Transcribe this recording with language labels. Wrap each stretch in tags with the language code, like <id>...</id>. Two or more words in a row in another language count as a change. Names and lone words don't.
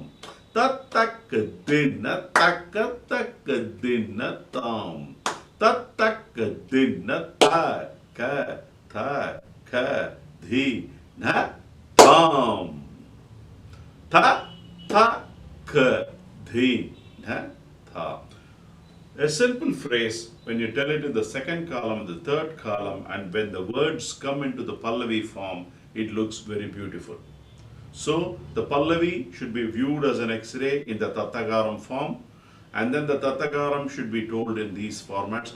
<en>Ta, taka, dinna, taka, taka, dinna, tam. Ta, taka, dinna, ta, ka, tha, ka, dhi, na, tam. Ta, tha, ka, dhi, na, tha. A simple phrase, when you tell it in the second column, the third column, and when the words come into the Pallavi form, it looks very beautiful. So the Pallavi should be viewed as an X-ray in the Tattagaram form, And then the Tatakaram should be told in these formats.</en>